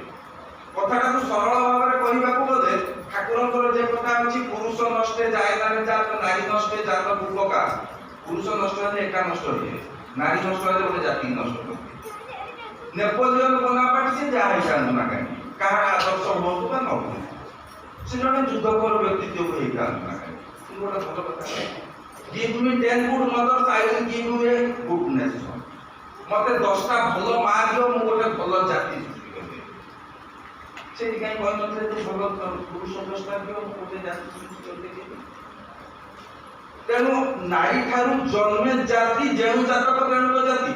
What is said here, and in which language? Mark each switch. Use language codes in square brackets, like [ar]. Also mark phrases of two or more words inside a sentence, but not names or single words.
[or] କଥାଟାକୁ ସରଳ ଭାବରେ କହିବାକୁ ଗଲେ ଠାକୁରଙ୍କର ଯେ କଥା ଅଛି ପୁରୁଷ ନଷ୍ଟେ ଜାୟତାରେ ଜାତ ନାରୀ ନଷ୍ଟେ ଜାତ ପୂର୍ବକା, ପୁରୁଷ ନଷ୍ଟ ହେଲେ ଏକା ନଷ୍ଟ ହେଇଯାଏ, ନାରୀ ନଷ୍ଟ ହେଲେ ଗୋଟେ ଜାତି ନଷ୍ଟ ହୁଏ। ନେପୋଲିୟନ ବୋନାପାର୍ଟ ସେ ଯାହା ହେଇଥାନ୍ତୁ ନା କାହିଁକି, କାହାର ଆଦର୍ଶ ହୁଅନ୍ତୁ ବା ନ ହୁଅନ୍ତୁ, ସେ ଜଣେ ଯୁଦ୍ଧକର ବ୍ୟକ୍ତିତ୍ୱ ହେଇଥାନ୍ତୁ ନା କାହିଁକି, ଗୋଟେ ଭଲ କଥା। [en] Give me 10 good mothers, I will give you a good nation. [or] ମତେ 10ଟା ଭଲ ମା ଦିଅ, ମୁଁ ଗୋଟେ ଭଲ ଜାତି ସୃଷ୍ଟି କରିବି। ସେଠି କାହିଁ କହିନଥିଲେ ଯେ ଭଲ ପୁରୁଷ 10ଟା ଦିଅ, ମୁଁ ଗୋଟେ ଜାତି ସୃଷ୍ଟି କରିଦେବି। ତେଣୁ ନାରୀ ଠାରୁ ଜନ୍ମେ ଜାତି, ଯେଉଁ ଜାତକ ତେଣୁ ଜାତି।